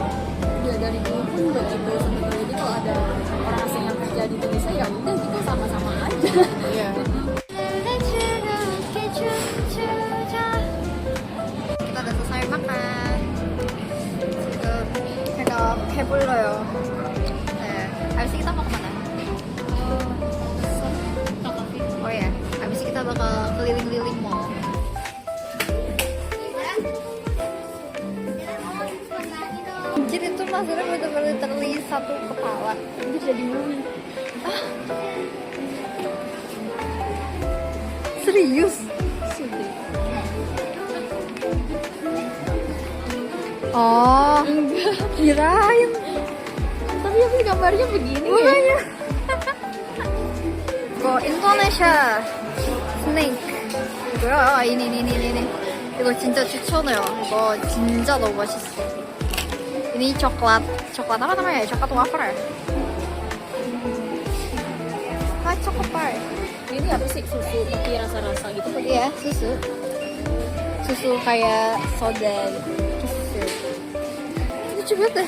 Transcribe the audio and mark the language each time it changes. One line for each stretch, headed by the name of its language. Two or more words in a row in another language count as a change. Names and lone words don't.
Indonesian: Ya dari dulu pun udah gitu sebetulnya. Jadi kalau ada orang asing yang kerja di Indonesia ya udah gitu sama-sama aja. Iya. Kita udah selesai makan. Itu kayak 배불러요.
Korean: 네.
Indonesian: habis ini kita mau kemana? Oh ya, habis ini kita bakal keliling-keliling mall. Jadi itu maksudnya bener-bener terlihat satu kepala. Itu jadi movie. Serius? Oh, kirain. Tapi Iya, tapi gambarnya begini. Makanya.
Korean: 이거 인도네시아 스네이크. 이거요. ini. 이거 진짜 추천해요. 이거 진짜 너무 맛있어.
Indonesian: ini coklat apa namanya? Coklat wafer ya? Ah, coklat. Ini apa sih, susu pakai rasa-rasa gitu? Iya, susu kayak soda gitu. Lucu banget deh.